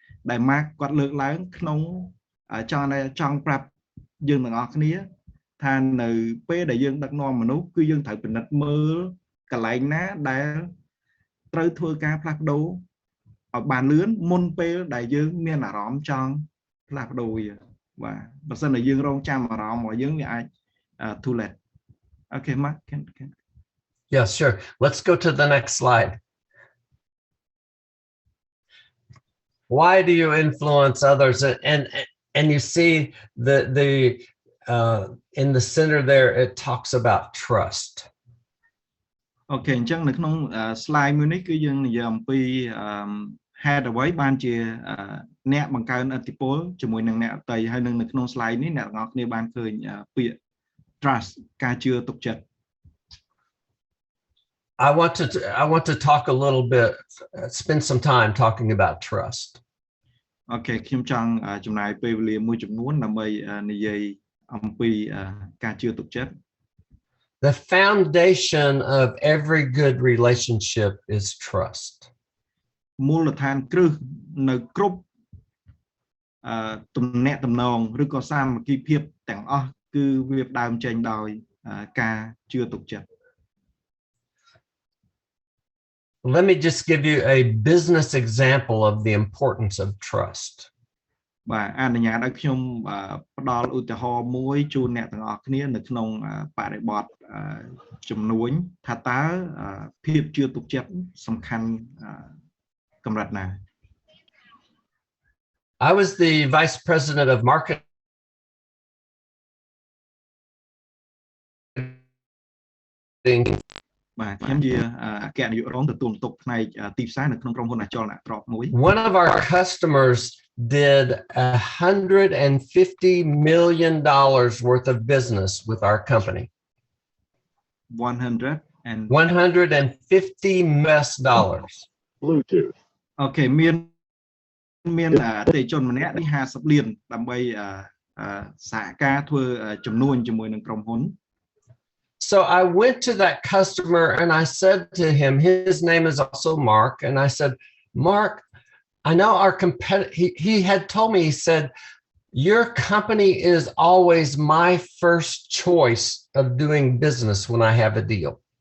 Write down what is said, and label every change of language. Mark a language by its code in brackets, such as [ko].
[km] ដែល Mark គាត់លើកឡើងក្នុងចង់ប្រាប់យើងទាំងអស់គ្នាថានៅពេលដែលយើងដឹកនាំមនុស្សគឺយើងត្រូវពិនិត្យមើលកន្លែងណាដែលត្រូវធ្វើការផ្លាស់ប្ដូរឲ្យបានលឿនមុនពេលដែលយើងមានអារម្មណ៍ចង់ផ្លាស់ប្ដូរវាបាទបើសិនតែយើងរងចាំអារម្មណ៍របស់យើងវាអាច [en] too late Okay Mark can Yeah sure let's go to the next slide Why do you influence others and you see the in the center there it talks about trust [km] Okay អញ្ចឹងនៅក្នុង slide មួយនេះគឺយើងនិយាយអំពីហេតុអ្វីបានជាអ្នកបង្កើនឥទ្ធិពលជាមួយនឹងអ្នកដទៃហើយនៅក្នុង slide នេះអ្នកទាំងអស់គ្នាបានឃើញពាក្យ trust ការជឿទុកចិត្ត [en] I want to talk a little bit spend some time talking about trust [km] Okay ខ្ញុំចង់ចំណាយពេលវេលាមួយចំនួនដើម្បីនិយាយអំពីការជឿទុកចិត្ត [en] The foundation of every good relationship is trust [km] មូលដ្ឋានគ្រឹះនៅគ្រប់ទំនាក់ទំនងឬក៏សាមគ្គីភាពទាំងអស់គឺវាផ្ដើមចេញដោយការជឿទុកចិត្ត [en] Let me just give you a business example of the importance of trust. [km] បាទអនុញ្ញាតឲ្យខ្ញុំផ្ដល់ឧទាហរណ៍មួយជូនអ្នកទាំងអស់គ្នានៅក្នុងបរិបទជំនួញថាតើភាពជឿទុកចិត្តសំខាន់កម្រិតណា [en] I was the vice president of marketing [km] បាទខ្ញុំជាអគ្គនាយករងទទួលបន្ទុកផ្នែកទីផ្សារនៅក្នុងក្រុមហ៊ុនអចលនទ្រព្យមួយ [en] One of our customers did $150 million worth of business with our company. 150 US dollars. Bluetooth. [km] អូខេមានអតិថិជនម្នាក់នេះ50លានដើម្បីសហការធ្វើជំនួញជាមួយនឹងក្រុមហ៊ុន [en] So I went to that customer and I said to him, his name is also Mark, and I said, Mark, I know our competitor, he had told me, he said, your company is always my first choice of doing business when I have a deal.